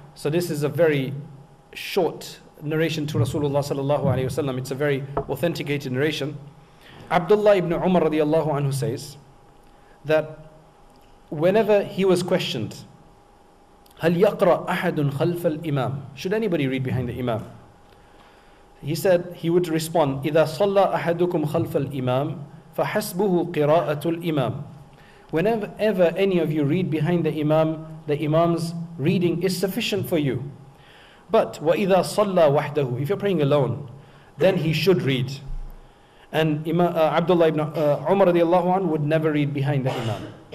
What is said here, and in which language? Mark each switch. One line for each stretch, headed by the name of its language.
English: So this is a very short narration to Rasulullah sallallahu alayhi wasallam. It's a very authenticated narration. Abdullah ibn Umar radiyallahu anhu says that whenever he was questioned,
Arabic: هل يقرأ أحد خلف الإمام,
English: should anybody read behind the Imam? He said, he would respond,
Arabic: إذا صلى أحدكم خلف الإمام فحسبه قراءة الإمام.
English: Whenever any of you read behind the Imam's reading is sufficient for you. But
Arabic: وإذا صلى وحده,
English: if you're praying alone, then he should read. And Abdullah ibn Umar radiallahu anhu would never read behind the Imam.